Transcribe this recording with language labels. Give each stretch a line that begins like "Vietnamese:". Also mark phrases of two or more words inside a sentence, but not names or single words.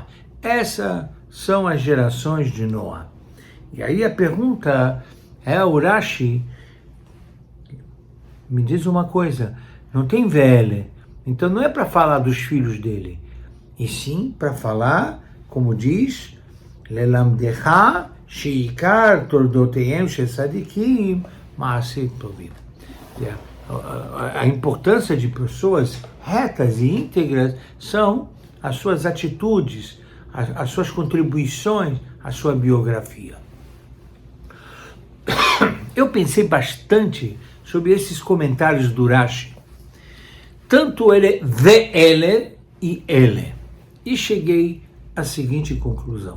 Portuguese: Essas são as gerações de Noah. E aí a pergunta é, Urashi, me diz uma coisa, não tem Ve'ele, então não é para falar dos filhos dele, e sim para falar, como diz,
Hebrew: ללמדך שעיקר תולדותיהם שצדיקים מעשה טובים.
Portuguese: A importância de pessoas retas e íntegras são as suas atitudes, as suas contribuições, a sua biografia. Eu pensei bastante sobre esses comentários do Rashi, tanto ele, Ve'ele e ele, e cheguei à seguinte conclusão.